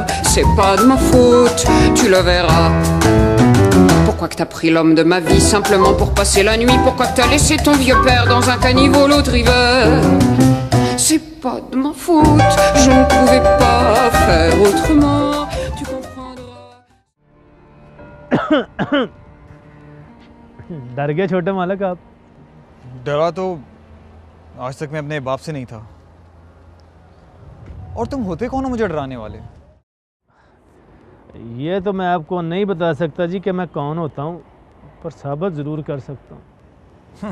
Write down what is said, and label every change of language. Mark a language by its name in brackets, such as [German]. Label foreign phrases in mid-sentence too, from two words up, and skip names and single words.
[French] C'est pas de ma faute, tu le verras. Pourquoi que t'as pris l'homme de ma vie simplement pour passer la nuit? Pourquoi que t'as laissé ton vieux père dans un caniveau l'autre hiver? C'est pas de ma faute, je ne pouvais pas faire autrement. Tu comprendras. [Hindi] डर गए छोटे मालक आप? डरा तो आज तक मैं अपने बाप से नहीं था। और तुम होते कौन हो मुझे डराने वाले? ये तो मैं आपको नहीं बता सकता जी कि मैं कौन होता हूँ, पर साबित ज़रूर कर सकता हूँ।